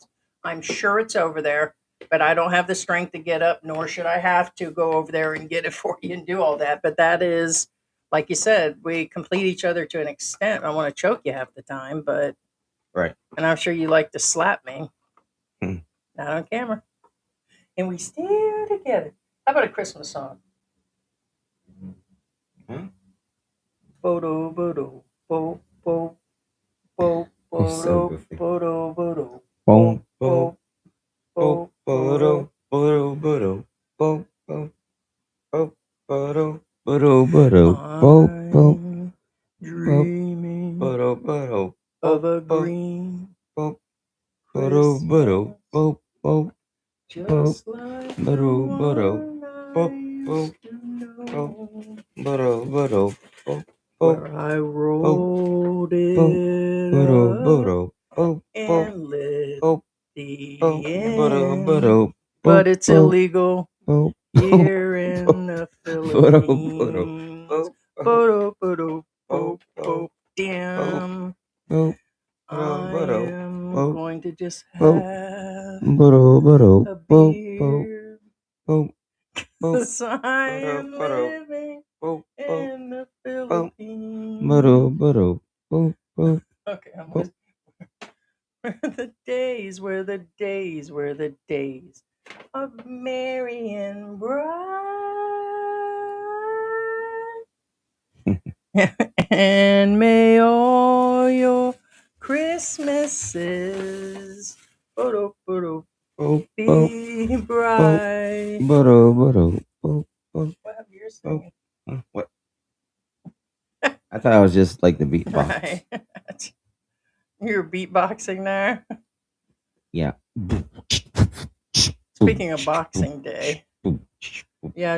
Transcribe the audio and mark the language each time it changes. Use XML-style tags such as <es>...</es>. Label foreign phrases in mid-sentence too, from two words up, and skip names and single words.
<en>I'm sure it's over there, but I don't have the strength to get up, nor should I have to go over there and get it for you and do all that. But that is, like you said, we complete each other to an extent. I want to choke you half the time, but Right. and I'm sure you like to slap me. Hmm. Not on camera. And we still together. How about a Christmas song? Huh? Bodo, bodo, bo, bo, bo, Oh, so bodo, goofy. bodo, bodo, Boom, bo, bo, bodo. bodo, bodo, bo, bo, bo, bodo, bodo, bodo, bo, bo, I'm dreaming bodo, bodo, of a bo, green bo, bodo, bodo, Christmas, bo, bo, just like the bodo, bodo, one bo, I bo, used to know, bodo, bodo, bo, bo, where I rolled it bodo, up bodo, bo, bo, and lit bo, the bo, bodo, end. bodo, But it's bo, illegal bo, here in the bodo, Philippines. bo, Bodo, bodo, bo, bo, bo, damn. bo, I bodo, am bo, going to just bo, have bodo, bodo, a bo, bo, beer. bo, bo, 'Cause I am bodo, living bo, bo, in the bodo, Philippines. bodo, bo, bo, Okay, I'm with the days were the days were the days of merry and bright. And may all your Christmases bo, bo, be bright. bodo, bodo, bo, bo. What have you singing? What? I thought I was just like the beatbox. Right. You're beatboxing there. Yeah. Speaking of Boxing Day,</en>